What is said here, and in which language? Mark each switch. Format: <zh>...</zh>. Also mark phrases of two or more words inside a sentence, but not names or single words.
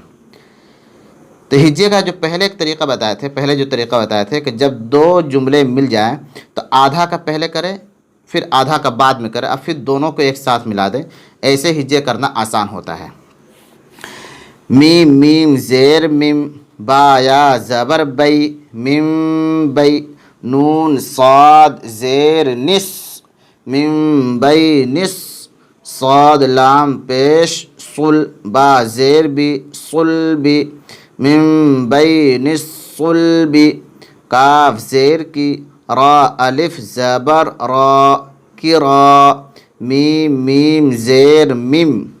<ur>تو ہجے کا جو پہلے ایک طریقہ بتائے تھے کہ جب دو جملے مل جائیں تو آدھا کا پہلے کریں پھر آدھا کا بعد میں کریں، اب پھر دونوں کو ایک ساتھ ملا دیں، ایسے ہجے کرنا آسان ہوتا ہے۔ میم میم زیر میم، با یا زبر بئی، میم بئی، نون صاد زیر نس، میم بئی نس، صاد لام پیش صل، با زیر بی، صل بی، میم بئی نس صل بی، کاف زیر کی، را الف زبر را، کی را، میم میم زیر میم،</ur>